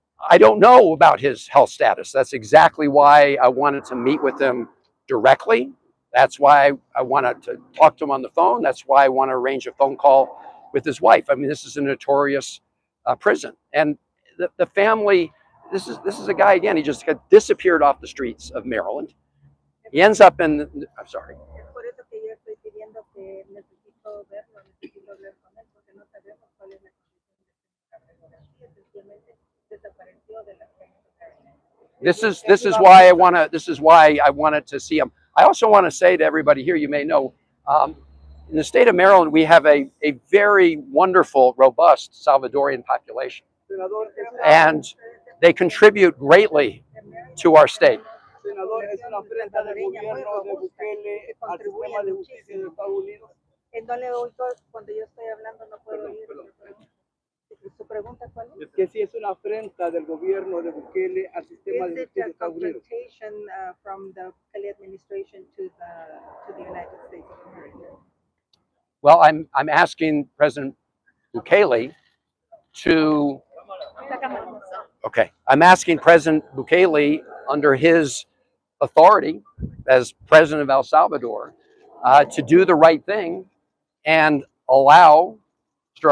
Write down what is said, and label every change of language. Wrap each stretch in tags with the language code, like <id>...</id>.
<en>I don't know about his health status. That's exactly why I wanted to meet with him directly. That's why I wanted to talk to him on the phone. That's why I want to arrange a phone call with his wife. I mean, this is a notorious prison. And the family, this is a guy, again, he just got disappeared off the streets of Maryland. He ends up in, I'm sorry.</en> <es>Es por eso que yo estoy pidiendo que necesito verlo, necesito hablar con él, porque no sabemos cuál es la condición de Abrego García. Sencillamente desapareció de la escena.</es> <en>This is why I wanted to see him. I also want to say to everybody here, you may know, in the state of Maryland, we have a very wonderful, robust Salvadorian population. And they contribute greatly to our state.</en> <es>Senador, es una afrenta del gobierno de Bukele al sistema de justicia de Estados Unidos. No le oigo cuando yo estoy hablando, no puedo oír. ¿Su pregunta cuál es? Que si es una afrenta del gobierno de Bukele al sistema de justicia de Estados Unidos.</es> <en>From the Bukele administration to the United States of America? Well, I'm asking President Bukele to. Okay, I'm asking President Bukele, under his authority as president of El Salvador, to do the right thing and allow Mr.</en>